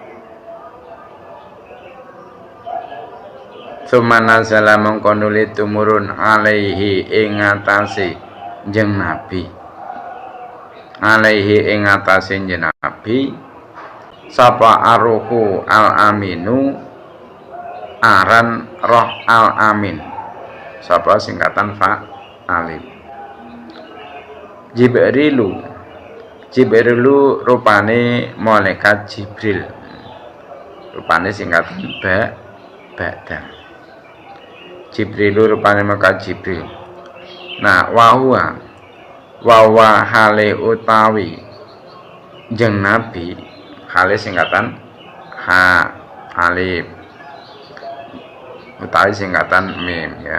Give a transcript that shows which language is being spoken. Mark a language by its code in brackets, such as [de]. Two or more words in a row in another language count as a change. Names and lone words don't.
[jv] Sumanazala mongko nuli tumurun alaihi ing atase Kanjeng Nabi. Alaihi ing atase Kanjeng Nabi sapa [ar] الروح الأمين [jv] aran roh al amin. Sapa singkatan fa alif. Jibrilu rupane malaikat Jibril. Rupane singkatan ba'da. Jibrilu rupane malaikat Jibril. Nah, wa hale utawi jeng nabi, hale singkatan alif utawi singkatan mim ya.